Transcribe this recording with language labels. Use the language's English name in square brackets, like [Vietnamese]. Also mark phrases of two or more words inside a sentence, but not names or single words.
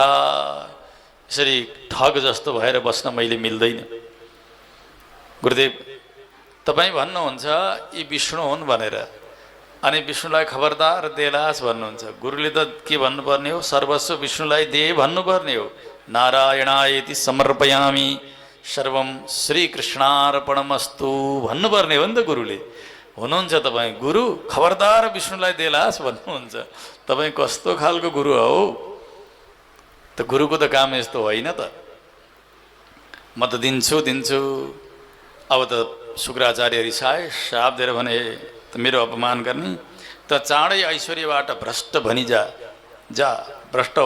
[Nepali] यसरी ठग जस्तो भएर बस्न मैले मिल्दैन। गुरुदेव तपाईँ भन्नुहुन्छ यी विष्णु हुन् भनेर, अनि विष्णुलाई खबरदार देलास भन्नुहुन्छ। गुरुले त के भन्नुपर्ने हो, सर्वस्व विष्णुलाई दे भन्नुपर्ने हो। [Sanskrit] नारायणायति समर्पयामि सर्वम श्रीकृष्णार्पणमस्तु [Nepali] भन्नुपर्ने हो नि त गुरुले। हुनुहुन्छ तपाईँ गुरु, खबरदार विष्णुलाई देलास भन्नुहुन्छ। तपाईँ कस्तो खालको गुरु हो? त गुरुको त काम यस्तो होइन त। म त दिन्छु दिन्छु। अब त शुक्राचार्य रिसाए, श्राप दिएर भने त मेरो अपमान गर्ने, त चाँडै ऐश्वर्यबाट भ्रष्ट भनिजा, जा भ्रष्ट हो।